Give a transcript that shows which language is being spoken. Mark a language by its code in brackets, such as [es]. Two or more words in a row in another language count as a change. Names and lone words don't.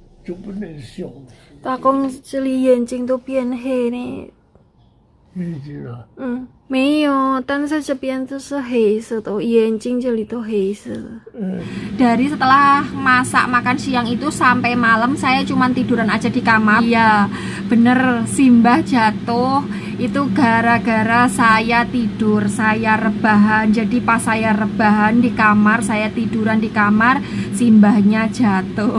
[zh] 就不能笑。大公这里眼睛都变黑呢。眼睛啊？没有，但是这边都是黑色的，眼睛这里都黑色的。 [id] Dari setelah masak makan siang itu sampai malam saya cuma tiduran aja di kamar. Iya, bener Simbah jatuh itu gara-gara saya tidur, saya rebahan. Jadi pas saya rebahan di kamar, saya tiduran di kamar, Simbahnya jatuh.